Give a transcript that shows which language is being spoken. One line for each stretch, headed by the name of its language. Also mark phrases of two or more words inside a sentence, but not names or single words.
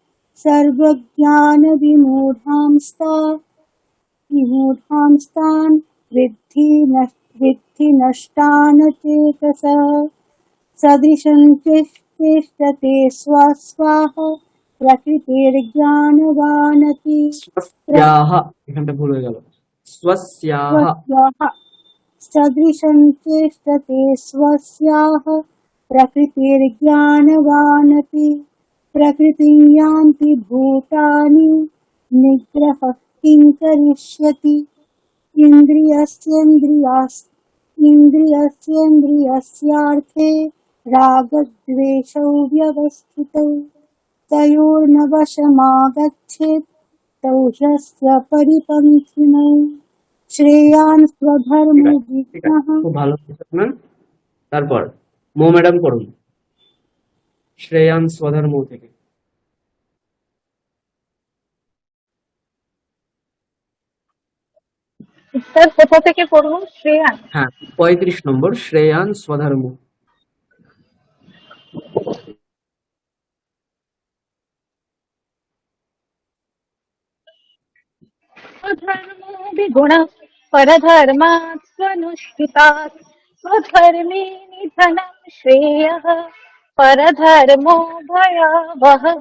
Sanskrit: विमूढांस्तान् विद्धि नष्टान् चेतसः सदृशं चेष्टते स्वस्वाः प्रकृतिर्ज्ञानवानपि स्वस्याः,
Bangla: এখানটা ভুল হয়ে গেল,
Sanskrit: स्वस्याः। स्वस्याः सदृशं चेष्टते स्वस्याः प्रकृतिर्ज्ञानवानपि प्रकृतिं यान्ति भूतानि निग्रहः किं करिष्यति इन्द्रियस्येन्द्रियस्यार्थे रागद्वेषौ व्यवस्थितौ तयोर्न वशमागच्छेत् तौ ह्यस्य परिपन्थिनौ श्रेयान् स्वधर्मो
Bangla: ঠিক আছে,
Sanskrit: विद्मः।
Bangla: খুব ভালো আপনার। তারপর মো ম্যাডাম করুন
Sanskrit: श्रेयान स्वधर्म
Bangla: থেকে। স্যার কোথা থেকে পড়বো? শ্রেয়ান। হ্যাঁ, 35 নম্বর,
Sanskrit: श्रेयान स्वधर्म। स्वधर्मो विगुणः परधर्मात् स्वनुष्ठितात् स्वधर्मे निधनं श्रेयः परधर्मो भयावहः।